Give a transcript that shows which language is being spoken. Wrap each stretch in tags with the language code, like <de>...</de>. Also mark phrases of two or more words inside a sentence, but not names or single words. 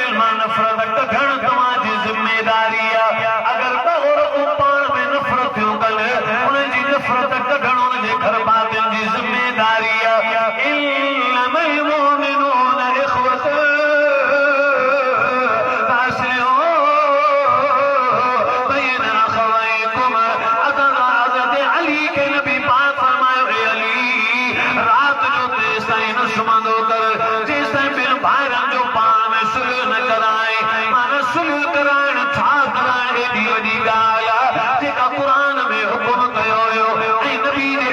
<sd>में नफ़रत कढण तव्हांजी ज़िम्मेदारी आहे अगर औरतूं पाण में नफ़रत थियूं कल उनजी नफ़रत कढण उनजे घर वारनि जी ज़िम्मेदारी आहे</sd> <ar>إنما المؤمنون إخوة بين أخويكم</ar> <sd>हज़रत अली के नबी पाक फरमायो ए अली रात जो तेसिताईं न सुम्हंदो कर जेसिताईं ॿिनि भाइरनि जो पाण में सुलह न कराए माना सुलह कराइण छा कराइण एॾी वॾी ॻाल्हि आहे जेका क़ुरान में हुकुम कयो वियो ऐं नबी जे</sd>